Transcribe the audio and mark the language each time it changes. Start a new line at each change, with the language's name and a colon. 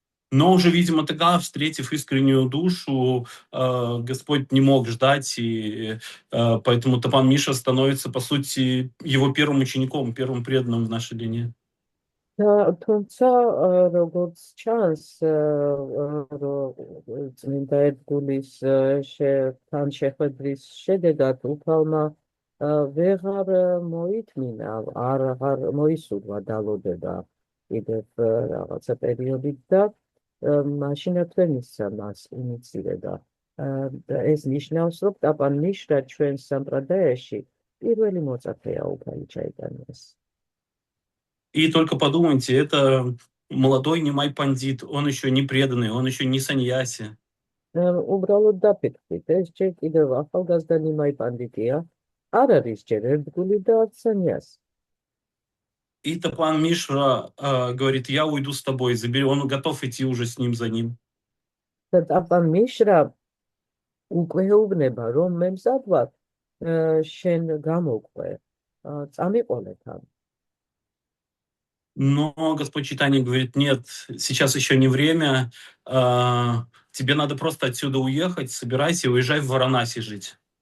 Russian: Но уже, видимо, тогда, встретив искреннюю душу, Господь не мог ждать, и поэтому Тапан Миша становится, по сути, его первым учеником, первым преданным в нашей линии.
Georgian: თუმცა როგორც ჩანს წმინდა ერთგულის თან შეხვედრის შედეგად უფალმა ვეღარ მოითმინა, აღარ მოისურვა დალოდება კიდევ რაღაცა პერიოდით და მაშინაც ვერ მისცა მას ინიცირება. ეს ნიშნავს, რომ ტაპან მიშრა ჩვენ სამპრადაიაში პირველი მოწაფეა უფალი ჩაიტანიას.
Russian: И только подумайте, это молодой Нимай Пандит, он еще не преданный, он еще не саньяси.
Georgian: უბრალოდ დაფიქრდით, ეს ჯერ კიდევ ახალგაზრდა ნიმაი პანდიტია, არ არის ჯერ ერთგული და არც სანიასი.
Russian: И Тапан Мишра говорит, я уйду с тобой, забери, он готов идти уже с ним за ним.
Georgian: და ტაპან მიშრა უკვე ეუბნება, რომ მე მზად ვარ შენ გამოყვე, წამიყოლე თან.
Russian: Но Господь Чайтанья говорит, нет, сейчас еще не время, тебе надо просто отсюда уехать, собирайся и уезжай в Варанаси жить.